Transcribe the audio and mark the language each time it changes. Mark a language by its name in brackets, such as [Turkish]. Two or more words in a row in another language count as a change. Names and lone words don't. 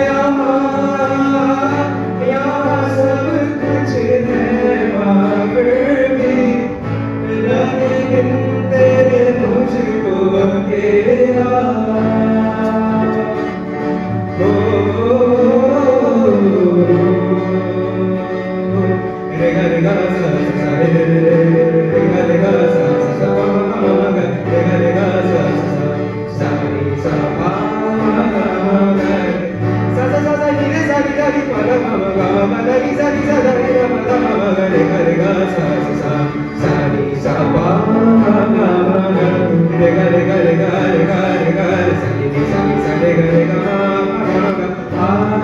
[Hindi] यहाँ सब कुछ है मगर भी लेकिन तेरे मुझको अकेला, रे गा रे गा सा सा रे रे रे रे गा रे गा सा सा सा मा मा गा रे गा रे गा सा सा सा नी सा पा गा गा सा सा सा सा नी रे सा नी गा री पा रा मा मा गा मा गा री सा गा रे गा मा गा मा मा गा रे गा सा सा सा नी सा पा गा गा रे गा रे गा रे गा रे गा रे गा सा नी सा रे गा रे गा मा मा गा आ